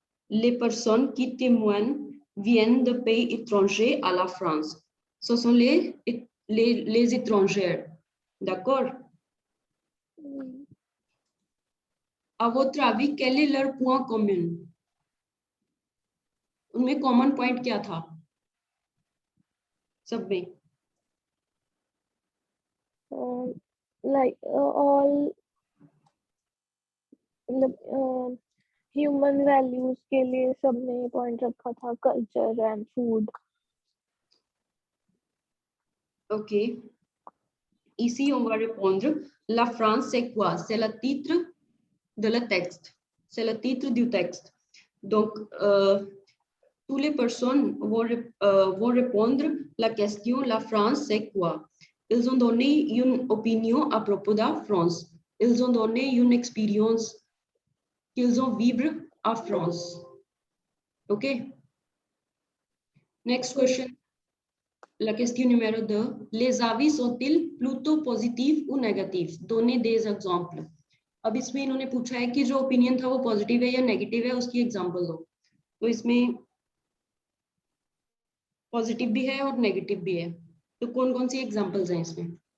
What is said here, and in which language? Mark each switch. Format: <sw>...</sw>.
<fr>Les personnes qui témoignent viennent de pays étrangers à la France. Ce sont les étrangers. D'accord? À votre avis, quel est leur point commun?</fr> <hi>उनमें common point क्या था सब में? Like all human values के लिए सबने point रखा था, culture and food.</hi> <fr>Ok. Ici, on va répondre. La France, c'est quoi? C'est le titre de le texte. C'est le titre du texte. Donc, toutes les personnes vont répondre la question, la France, c'est quoi? Ils ont donné une opinion à propos de la France. Ils ont donné une expérience qu'ils ont vécu à France. OK?</fr> <en>Next question.</en> <fr>La question numéro 2. Les avis sont-ils plutôt positifs ou négatifs? Donnez des exemples.</fr> <hi>अब इसमें इन्होंने पूछा है कि जो opinion था वो positive है या नेगेटिव है, उसकी एग्जांपल दो. तो इसमें पॉजिटिव भी है और नेगेटिव भी है. तो कौन कौन सी एग्जांपल्स हैं इसमें?</hi>